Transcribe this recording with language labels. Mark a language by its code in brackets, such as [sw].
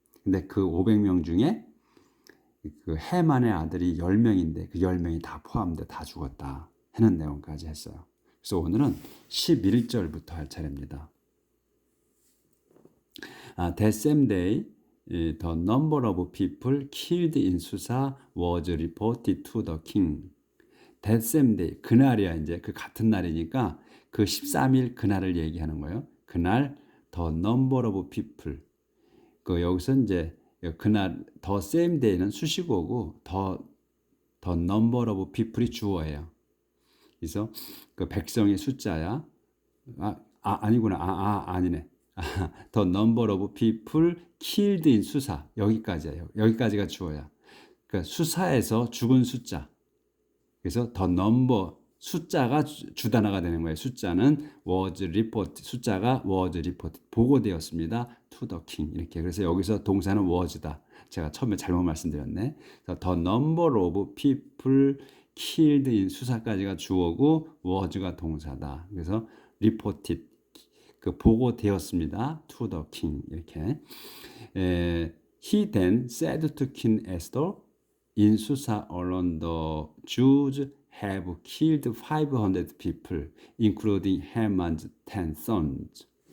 [ko] 근데 그 500명 중에 그 해만의 아들이 10명인데 그 10명이 다 포함돼 다 죽었다 하는 내용까지 했어요. 그래서 오늘은 11절부터 할 차례입니다. [en] That same day, the number of people killed in Susa was reported to the king. That same day, [ko] 그날이야 이제 그 같은 날이니까 그 13일 그날을 얘기하는 거예요. 그날 [en] the number of people. [ko] 그 여기서 이제 그날 [en] the same day [ko] 는 수식어고 [en] the number of people [ko] 이 주어예요. 그래서 그 백성의 숫자야. 아니구나. 아니네. [en] The number of people killed in 수사. [ko] 여기까지예요. 여기까지가 주어야. 그러니까 수사에서 죽은 숫자. 그래서 [en] the number [ko] 숫자가 주단어가 되는 거예요. 숫자는 [en] was report [ko] 숫자가 was report 보고되었습니다. [en] to the king [ko] 이렇게. 그래서 여기서 동사는 was다. 제가 처음에 잘못 말씀드렸네. 그래서 [en] the number of people killed in [ko] 수사까지가 주어고 was가 동사다. 그래서 reported 그 보고되었습니다. [en] to the king [ko] 이렇게. [en] He then said to King Esther in Susa alone the Jews have killed 500 people, including Haman's 10 sons.